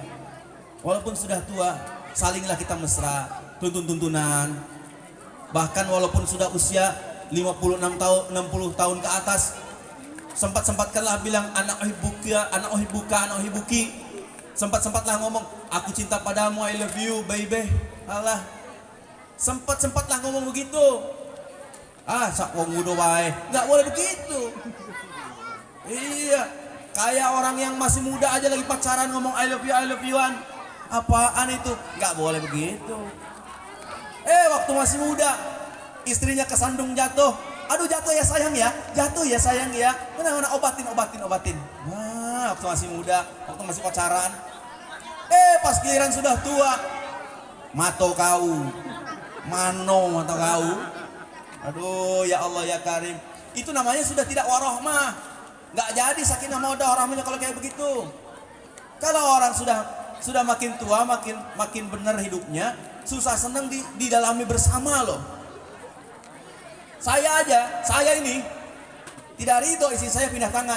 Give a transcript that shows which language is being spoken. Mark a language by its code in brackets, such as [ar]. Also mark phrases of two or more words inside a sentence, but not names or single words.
[id] Walaupun sudah tua, salinglah kita mesra, tuntun-tuntunan. Bahkan walaupun sudah usia 56 tahun, 60 tahun ke atas, sempat-sempatkanlah bilang anak ohibuki. Sempat-sempatlah ngomong, aku cinta padamu, [en] I love you, baby. [id] Alah. Sempat-sempatlah ngomong begitu. [jv] Sak wong muda wae. [id] Enggak boleh begitu. Iya, kayak orang yang masih muda aja lagi pacaran ngomong [en] I love you-an. [id] Apaan itu? Enggak boleh begitu. Waktu masih muda, istrinya kesandung jatuh, Aduh jatuh ya sayang ya, jatuh ya sayang ya. Mana obatin. Wah, waktu masih muda, waktu masih pacaran. Pas giliran sudah tua, [min] mato kau, mano mato kau. [id] Aduh [ar] ya Allah ya Karim. [id] Itu namanya sudah tidak warohmah. Nggak jadi [ar] sakinah mawaddah warahmahnya [id] kalau kayak begitu. Kalau orang sudah makin tua, makin benar hidupnya, susah senang didalami bersama loh. Saya ini tidak ridho istri saya pindah tangan.